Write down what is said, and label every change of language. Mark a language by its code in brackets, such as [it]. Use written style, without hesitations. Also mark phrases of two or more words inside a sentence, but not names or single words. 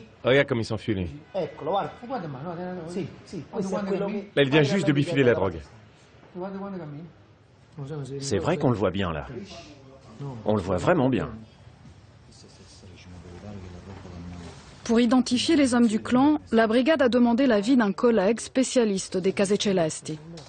[fr] Regarde comme il s'enfuit, lui. [it] Eccolo, guarda. Sì, sì, questo è quello che... [fr] Là, il vient juste de lui filer la drogue. C'est vrai qu'on le voit bien là. On le voit vraiment bien. Pour identifier les hommes du clan, la brigade a demandé l'avis d'un collègue spécialiste des Case Celesti.